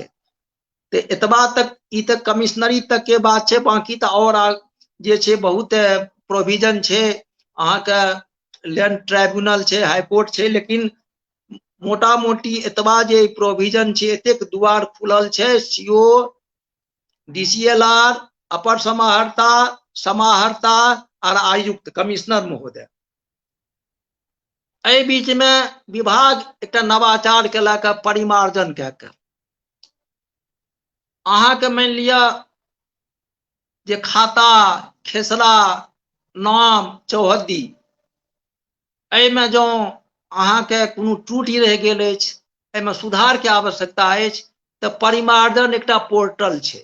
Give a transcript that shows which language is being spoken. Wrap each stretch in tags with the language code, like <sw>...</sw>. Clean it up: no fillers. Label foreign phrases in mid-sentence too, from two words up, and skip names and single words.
<mai>तो एतबा तक ई तक कमिश्नरी तक के बात छै, बाकी तो और जे छै बहुत प्रोविजन छै। अहाँ के</mai> <en>land tribunal</en> <mai>छै, हाईकोर्ट छै, लेकिन मोटा मोटी एतबा जे प्रोविजन छै, एतेक द्वार खुलल छै सीओ, DCLR, अपर समाहर्ता, समाहर्ता और आयुक्त कमिश्नर महोदय। एहि बीच में विभाग एक नवाचार केलक परिमार्जन कऽ के। अहाँ के मान लिया जे खाता, खेसरा, नाम, चौहद्दी, एहिमे जो अहाँ के कोनो त्रुटि रह गेल अछि, एहिमे सुधार के आवश्यकता अछि, तऽ परिमार्जन एकटा पोर्टल छै।</mai>